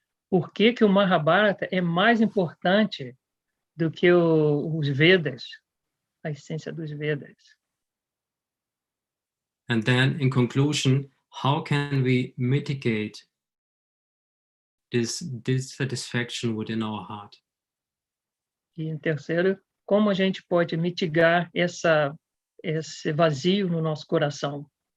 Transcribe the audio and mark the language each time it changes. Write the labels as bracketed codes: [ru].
[pt] por que que o Mahabharata é mais importante do que os Vedas, a essência dos Vedas? [en] And then in conclusion, how can we mitigate this dissatisfaction within our heart? [pt] E em terceiro, como a gente pode mitigar esse vazio no nosso coração?